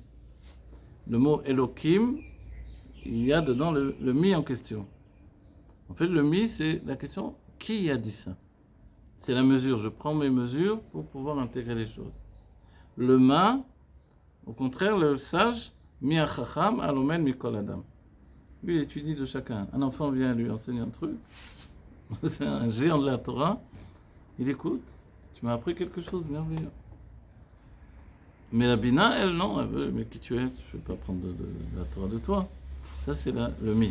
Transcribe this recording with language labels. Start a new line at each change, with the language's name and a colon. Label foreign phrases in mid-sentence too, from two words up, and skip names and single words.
French: Le mot Elohim, il y a dedans le mi en question. En fait, le mi, c'est la question, qui a dit ça? C'est la mesure. Je prends mes mesures pour pouvoir intégrer les choses. Le ma, au contraire, le sage,
Hebrew: מי החכם הלומד מכל אדם.
French: Lui, il étudie de chacun. Un enfant vient lui enseigner un truc. C'est un géant de la Torah. Il écoute. Tu m'as appris quelque chose de merveilleux. Mais la Bina, elle, non. Elle veut, mais qui tu es? Je ne vais pas prendre de la Torah de toi. Ça, c'est le mi.